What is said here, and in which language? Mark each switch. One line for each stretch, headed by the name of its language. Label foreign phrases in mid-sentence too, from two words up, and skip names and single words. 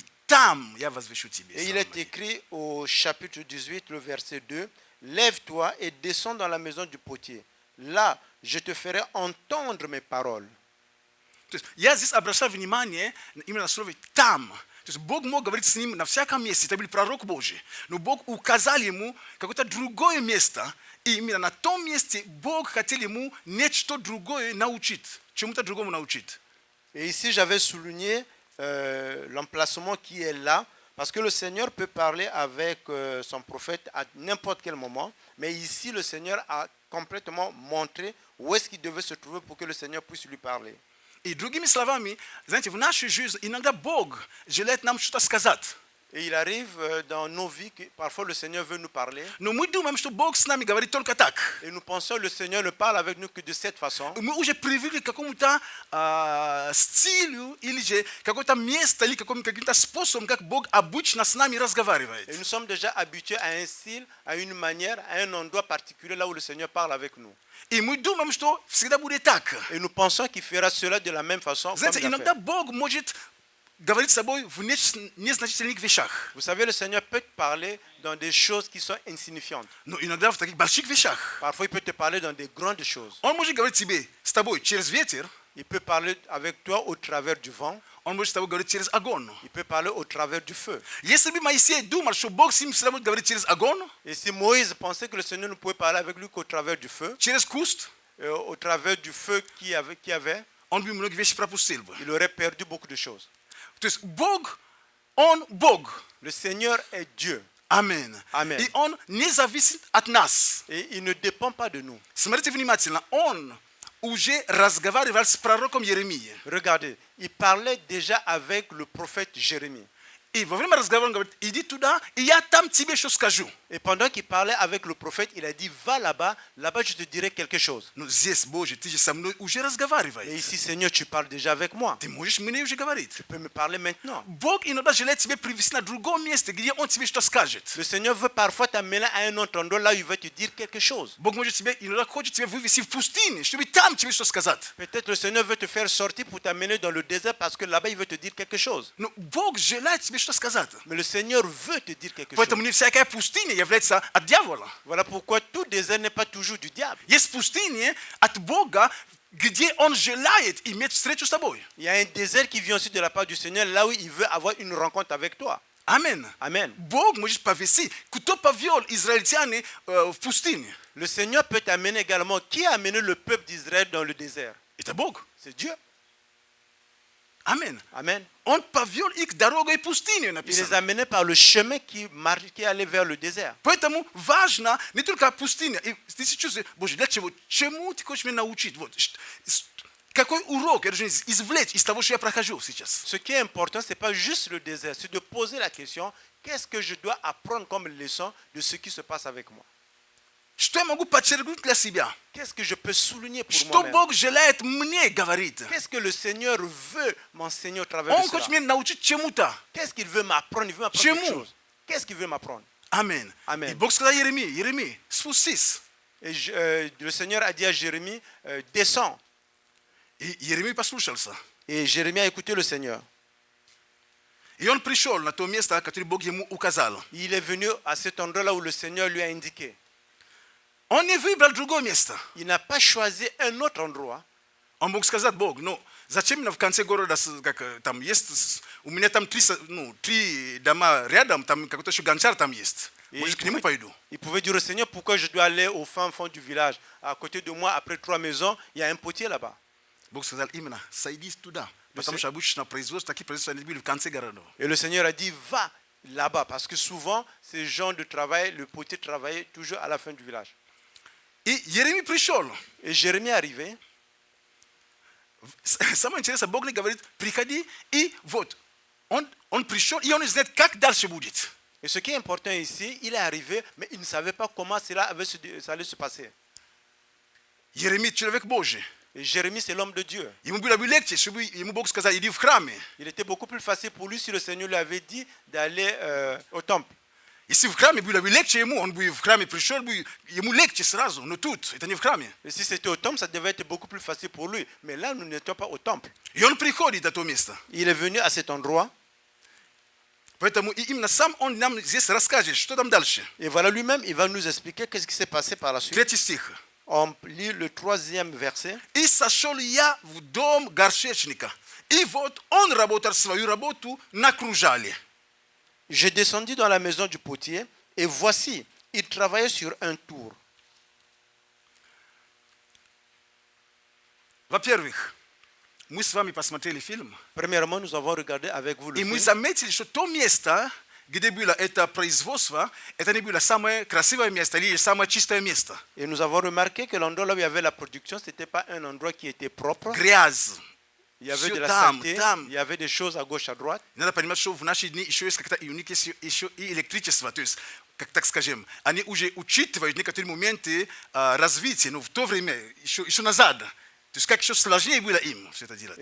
Russian: Там я возвещу тебе
French: Et il
Russian: слова
French: est
Russian: мои.
French: écrit au chapitre 18, le verset 2, lève-toi et descends dans la maison du potier. Là, je te ferai entendre mes paroles.
Russian: То есть я здесь обращаю внимание именно на слово «там». То есть Бог мог говорить с ним на всяком месте, это был пророк Божий. Но Бог указал ему какое-то другое место. И именно на том месте Бог хотел ему нечто другое научить, чему-то другому научить.
French: Et ici, j'avais souligné l'emplacement qui est là, parce que le Seigneur peut parler avec son prophète à n'importe quel moment, mais ici, le Seigneur a complètement montré où est-ce qu'il devait se trouver pour que le Seigneur puisse lui parler.
Russian: И другими словами, знаете, в нашей жизни иногда Бог желает нам что-то сказать.
French: Et il arrive dans nos vies que parfois le Seigneur veut nous parler.
Russian: Но мы думаем, что Бог с нами говорит только так.
French: Et nous pensons que le Seigneur ne parle avec nous que de cette façon.
Russian: Мы уже привыкли к какому-то стилю или же какое-то место или каким-то способом, как Бог обычно с нами разговаривает.
French: Et nous sommes déjà habitués à un style, à une manière, à un endroit particulier là où le Seigneur parle avec nous.
Russian: И мы думаем, что всегда будет так.
French: Et nous pensons qu'il fera cela de la même façon.
Russian: Знаете, иногда Бог может говорить с собой в незначительных вещах.
French: Vous savez, le Seigneur peut te parler dans des choses qui sont insignifiantes.
Russian: Но иногда в таких больших вещах.
French: Parfois, il peut te parler dans des grandes choses.
Russian: Он может говорить тебе, с тобой через ветер.
French: Il peut parler avec toi au travers du vent.
Russian: Он может с тобой говорить через огонь.
French: Il peut parler au travers du feu.
Russian: Если бы Моисей думал, что Бог с ним всегда будет говорить через огонь,
French: Et si Moïse pensait que le Seigneur ne pouvait parler avec lui qu'au travers du feu,
Russian: через куст,
French: au travers du feu qu'il y avait,
Russian: он бы многие вещи пропустил бы.
French: il aurait perdu beaucoup de choses.
Russian: То есть Бог, Он Бог.
French: Le Seigneur est Dieu.
Russian: Аминь.
French: Amen.
Russian: И Он не зависит от нас.
French: Et il ne dépend pas de nous.
Russian: Смотрите внимательно. Он уже разговаривал с пророком Еремией.
French: Regardez, il parlait déjà avec le prophète Jérémie.
Russian: И во время разговора он говорит, иди туда, и я там тебе что скажу.
French: Et pendant qu'il parlait avec le prophète, il a dit, va là-bas, là-bas je te dirai quelque chose.
Russian: Но здесь, Боже, ты же со мной уже
French: Et
Russian: разговариваешь.
French: ici, Seigneur, tu parles déjà avec moi.
Russian: Ты можешь мне уже говорить.
French: Tu peux me parler maintenant.
Russian: Бог иногда желает тебе привести на другое место, где Он тебе что скажет.
French: Le Seigneur veut parfois t'amener à un autre endroit là où il veut te dire quelque chose.
Russian: Бог может тебе, иногда хочет тебя вывести в пустыне, чтобы там тебе что сказать.
French: Peut-être le Seigneur veut te faire sortir pour t'amener dans le désert parce que là-bas il veut te dire quelque chose.
Russian: Но Бог желает тебе что сказать.
French: Mais le Seigneur veut te dire quelque chose.
Russian: Поэтому не всякая пустыня является от дьявола.
French: Voilà pourquoi tout désert n'est pas toujours du diable.
Russian: Есть пустыни от Бога, где Он желает иметь встречу с тобой.
French: Il y a un désert qui vient aussi de la part du Seigneur là où il veut avoir une rencontre avec toi.
Russian: Аминь.
French: Amen.
Russian: Бог может повести. Кто повел израильтяне в пустыне?
French: Le Seigneur peut t'amener également. Qui a amené le peuple d'Israël dans le désert?
Russian: Это Бог.
French: C'est Dieu.
Russian: Аминь.
French: Amen.
Russian: Он повел их дорогой пустыни,
French: Il les
Russian: написано.
French: a amenés par le chemin qui allait vers le désert.
Russian: Поэтому важно не только пустыня. И ты чувствуешь, Боже, для чего? Чему ты хочешь меня научить? Вот, какой урок я должен извлечь из того, что я прохожу сейчас?
French: Ce qui est important, ce n'est pas juste le désert, c'est de poser la question, qu'est-ce que je dois apprendre comme leçon de ce qui se passe avec moi?
Russian: Что я могу подчеркнуть для себя?
French: Qu'est-ce que je peux souligner pour
Russian: Что
French: moi-même?
Russian: Бог желает мне говорить?
French: Qu'est-ce que le Seigneur veut m'enseigner au travers
Russian: Он
French: de
Russian: хочет
French: cela?
Russian: меня научить чему-то.
French: Qu'est-ce qu'il veut m'apprendre? Il veut m'apprendre
Russian: Чему?
French: quelque chose. Qu'est-ce qu'il veut m'apprendre?
Russian: Аминь.
French: Amen.
Russian: И Бог сказал Еремии, Еремии, спустись.
French: Et le Seigneur a dit à Jérémie, descends.
Russian: И Еремей послушался.
French: Et Jérémie a écouté le Seigneur.
Russian: И он пришел на то место, которое Бог ему указал.
French: Il est venu à cet endroit-là où le Seigneur lui a indiqué.
Russian: Он не выбрал другое место.
French: Il n'a pas choisi un autre endroit.
Russian: Он мог сказать Бог, ну, зачем мне в конце города, как там есть, у меня там три дома рядом, там какой-то еще гончар там есть. Может, к нему пойду?
French: Il pouvait dire au Seigneur, pourquoi je dois aller au fin fond du village? À côté de moi, après 3 maisons, il y a un potier là-bas.
Russian: Бог сказал именно, сойди туда. Потому что обычно производство, такие производства, они были в конце города.
French: Et le Seigneur a dit, va là-bas, parce que souvent, ces gens de travail, le potier travaillait toujours à la fin du village.
Russian: И Еремия пришел.
French: Et Jérémie est arrivé.
Russian: Самое интересное, Бог не говорит, приходи, и вот, он пришел, и он не знает, как дальше будет.
French: Et ce qui est important ici, il est arrivé, mais il ne savait pas comment ça allait se passer.
Russian: Еремия человек Божий.
French: Et Jérémie, c'est l'homme de Dieu.
Russian: Ему было бы легче, чтобы ему Бог сказал, иди в храме.
French: Il était beaucoup plus facile pour lui si le Seigneur lui avait dit d'aller au temple.
Russian: Если в храме было бы легче ему, он бы в храме пришел, бы, ему легче сразу, но тут, это не в храме.
French: Et si c'était au temple, ça devait être beaucoup plus facile pour lui. Mais là, nous n'étions pas au temple.
Russian: И он приходит на то место.
French: Il est venu à cet endroit.
Russian: Поэтому и именно сам он нам здесь расскажет, что там дальше.
French: Et voilà, lui-même, il va nous expliquer qu'est-ce qui s'est passé par la suite.
Russian: Третий стих.
French: On lit le 3e verset.
Russian: И сошел я в дом горшечника. И вот он работал свою работу на кружале.
French: Je descendis dans la maison du potier, et voici, il travaillait sur un tour.
Russian: Во-первых, мы с вами посмотрели фильм,
French: Premièrement, nous avons regardé avec vous le
Russian: и мы
French: film.
Russian: заметили, что то место, где было это производство, это не было самое красивое место или самое чистое место.
French: Et nous avons remarqué que l'endroit là où il y avait la production, ce n'était pas un endroit qui était propre.
Russian: Грязь.
French: Il y avait
Russian: Всё
French: de la
Russian: там,
French: saleté,
Russian: там.
French: il y avait des choses à gauche, à droite.
Russian: Надо понимать, что в наши дни еще есть как-то юник, еще и электричество, то есть, как так скажем, они уже учитывают некоторые моменты развития, но в то время, еще назад, то есть как еще сложнее было им все это делать.